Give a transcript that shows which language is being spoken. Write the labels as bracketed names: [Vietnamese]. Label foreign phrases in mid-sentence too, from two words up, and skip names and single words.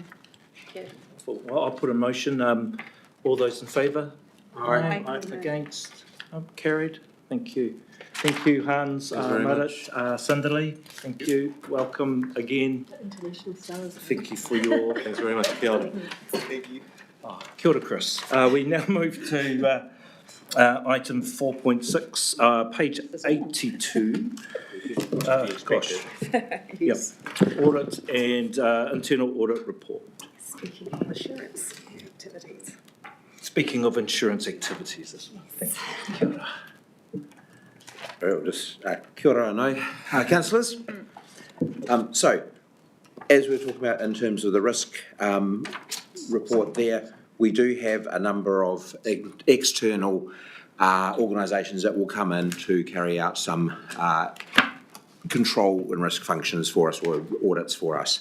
[English] Well, I'll put a motion. All those in favour? Aye. Against? Carried. Thank you. Thank you, Hans, Marit, Cinderly. Thank you. Welcome again. International stars. Thank you for your... Thanks very much. [Māori] Kia ora. [English] Thank you. [Māori] Kia ora, Chris. [English] We now move to item 4.6, page 82. Gosh. Yes. Yep. Audit and internal audit report. Speaking of assurance activities. Speaking of insurance activities as well. Thank you. [Māori] Kia ora. [English] Well, just [Māori] kia ora anō, [English] councillors. So, as we're talking about in terms of the risk report there, we do have a number of external organisations that will come in to carry out some control and risk functions for us, or audits for us.